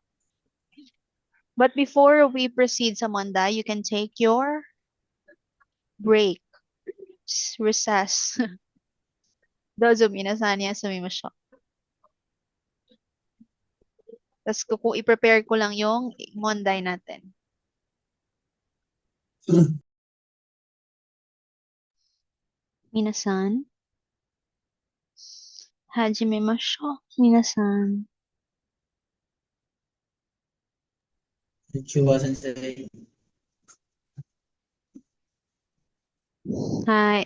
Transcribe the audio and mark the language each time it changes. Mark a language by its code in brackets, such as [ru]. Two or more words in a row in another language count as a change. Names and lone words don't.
[en] But before we proceed sa Monday, you can take your break, recess. [ja] Dozo minasan ya sumimasu. [tl] Tapos i-prepare ko lang yung Monday natin. [ja] Minasan. Hajimemashou. Minasan. Konnichiwa, Sensei. Hi.